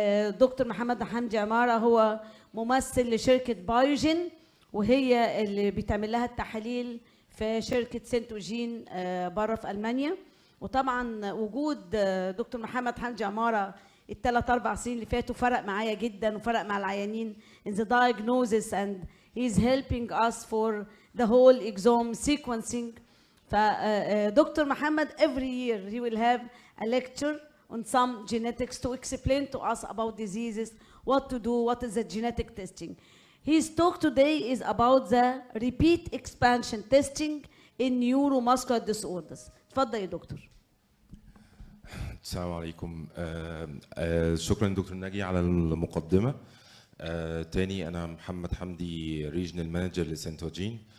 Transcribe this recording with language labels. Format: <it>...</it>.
<ar>دكتور محمد حمدي عماره هو ممثل لشركه بايوجين، وهي اللي بيتعمل لها التحاليل في شركه سنتوجين بره في المانيا. وطبعا وجود دكتور محمد حمدي عماره الثلاث اربع سنين اللي فاتوا فرق معايا جدا وفرق مع العيانين</ar> <en>in the diagnosis, and he's helping us for the whole exome sequencing. فدكتور محمد every year he will have a lecture on some genetics to explain to us about diseases, what to do, what is the genetic testing. His talk today is about the repeat expansion testing in neuromuscular disorders.</en> <ar>اتفضل يا دكتور. السلام عليكم. شكرا دكتور ناجي على المقدمة. تاني أنا محمد حمدي ريجنال مانجر لسنتوجين.</ar>